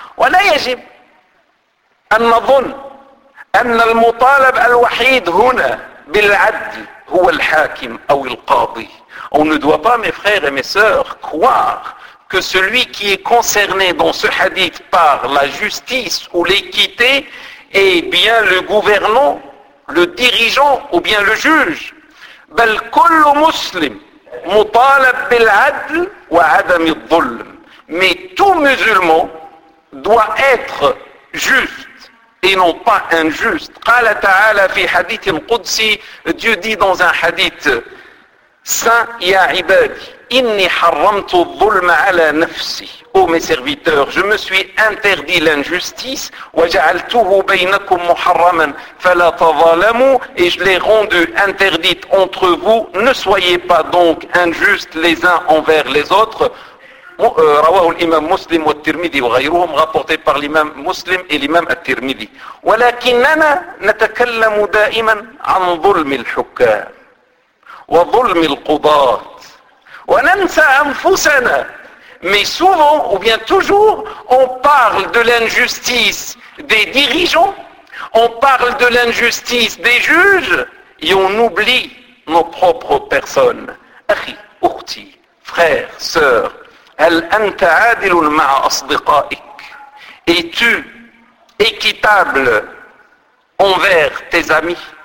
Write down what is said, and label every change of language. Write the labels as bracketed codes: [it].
[ar] ولا يجب أن نظن أن المطالب الوحيد هنا بالعدل هو الحاكم أو القاضي. [fr] On ne doit pas, mes frères et mes sœurs, croire que celui qui est concerné dans ce hadith par la justice ou l'équité est bien le gouvernant, le dirigeant ou bien le juge. [ar] بل كل مسلم مطالب بالعدل وعدم الظلم. [fr] Mais tout musulman doit être juste et non pas injuste. [ar] قال تعالى في حديث قدسي, [fr] Dieu dit dans un hadith saint, [ar] يا عبادي إني حرمت الظلم على نفسي. [fr] Ô mes serviteurs, je me suis interdit l'injustice, [ar] وجعلته بينكم محرما فلا تظالموا, [fr] et je l'ai rendu interdite entre vous, ne soyez pas donc injustes les uns envers les autres. [ar] رواه الإمام مسلم والترمذي وغيرهم [fr] رابورتي بار [ar] الإمام مسلم والإمام الترمذي. ولكننا نتكلم دائما عن ظلم الحكام وظلم القضاة وننسى أنفسنا. [fr] Mais souvent ou bien toujours on parle de l'injustice des dirigeants, on parle de l'injustice des juges et on oublie nos propres personnes. [ar] أخي أختي, [fr] frère, sœur, [ar] هل أنت عادل مع أصدقائك؟ [fr] Es-tu équitable envers tes amis؟